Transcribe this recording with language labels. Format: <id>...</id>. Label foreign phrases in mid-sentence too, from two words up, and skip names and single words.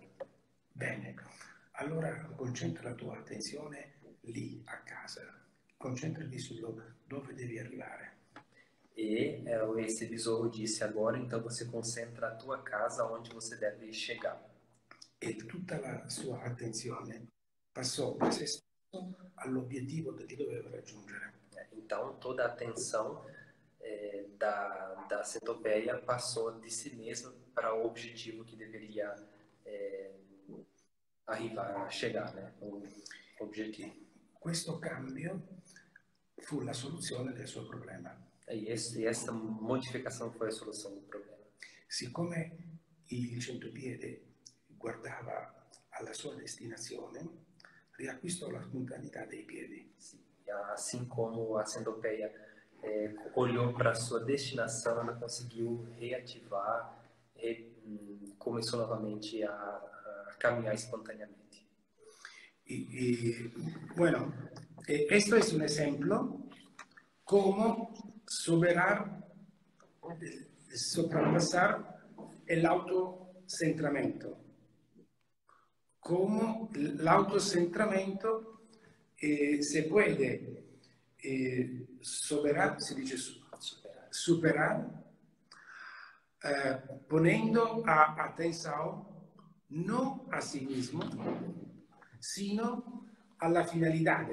<it>Bene, allora concentra la tua attenzione lì a casa, concentrati su dove devi arrivare.</it> <pt>E esse besouro disse: agora então você concentra a tua casa onde você deve chegar.</pt> <it>E tutta la sua attenzione passò da se stesso all'obiettivo che doveva raggiungere.</it> <pt>Então toda a atenção da centopeia passou de si mesma para o objetivo que deveria chegar, né? O objetivo.</pt> <it>Questo cambio fu la soluzione del suo problema.</it> <pt>E essa modificação foi a solução do problema.</pt> <it>Siccome il centopiede guardava alla sua destinazione, riacquistò la spontaneità dei piedi.</it> <pt>Assim como a centopeia olhou para a sua destinação, ela conseguiu reativar, começou novamente a caminhar espontaneamente.</pt> <es>Bueno, esto es un ejemplo cómo sobrepasar el autocentramiento. Cómo el autocentramiento se puede superar, se dice superar, poniendo atención no a sí mismo, sino a la finalidad.</es>